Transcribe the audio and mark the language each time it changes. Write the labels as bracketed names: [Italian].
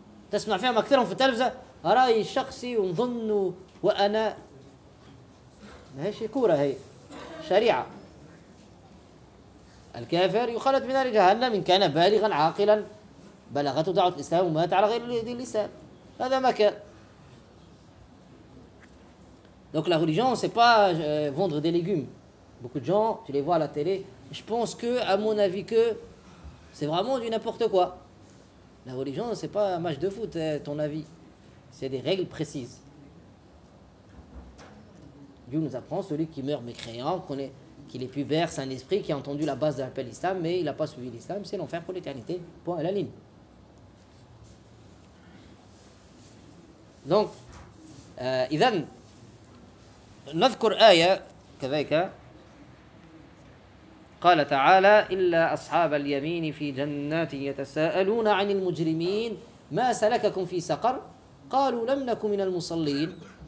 [Arabic] تسمع فيهم اكثرهم في التلفزه رايي الشخصي ونظن وانا ماشي كوره هي شريعه الكافر يخلد من نار جهنم إن كان بالغا عاقلا بلغته دعوة الإسلام ومات على غير دين الإسلام هذا ما كان [French] Donc la religion, c'est pas vendre des légumes. Beaucoup de gens, tu les vois à la télé, je pense que, à mon avis, que c'est vraiment du n'importe quoi. La religion, c'est pas un match de foot, ton avis. C'est des règles précises. Dieu nous apprend, celui qui meurt mécréant, qu'il est plus vert, c'est un esprit qui a entendu la base de l'appel l'islam, mais il n'a pas suivi l'islam, c'est l'enfer pour l'éternité. Point à la ligne. [Arabic] Donc, idan, نذكر آية كذلك قال تعالى إلا أصحاب اليمين في جنات يتساءلون عن المجرمين ما سلككم في سقر قالوا لم نكن من المصلين.